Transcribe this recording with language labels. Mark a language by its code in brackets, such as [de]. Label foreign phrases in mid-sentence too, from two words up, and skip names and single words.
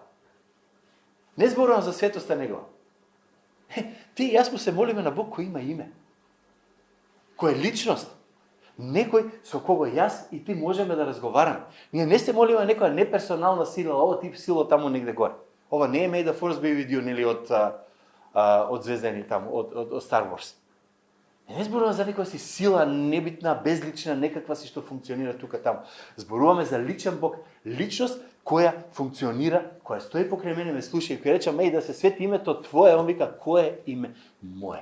[mk] Не зборувам за светоста негова. Ти и јас му се молиме на Бог кој има име. Кој е личност. Некој со кого јас и ти можеме да разговараме. Ние не се молиме некоја неперсонална сила, ова тип сила таму негде горе. Ова не е [en] May the Force be with you, [mk] нели од Звездени таму, од Star Wars. Не зборуваме за некоја си сила небитна, безлична, некаква си што функционира тука таму. Зборуваме за личен Бог, личност која функционира, која стои покрај мене, ме слуша и која рече, Меј, да се свети името Твое, он вика, кое е име мое?